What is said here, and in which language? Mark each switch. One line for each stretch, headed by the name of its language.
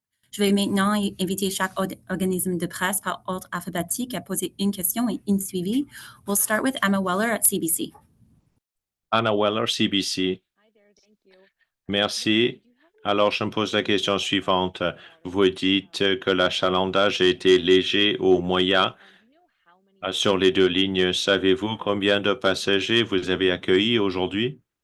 French: Je vais maintenant inviter chaque organisme de presse par ordre alphabétique à poser une question et une suivie.
English: We'll start with Emma Weller at CBC.
French: Anna Weller, CBC. Merci. Alors, je me pose la question suivante. Vous dites que l'achalandage a été léger ou moyen sur les 2 lignes. Savez-vous combien de passagers vous avez accueillis aujourd'hui?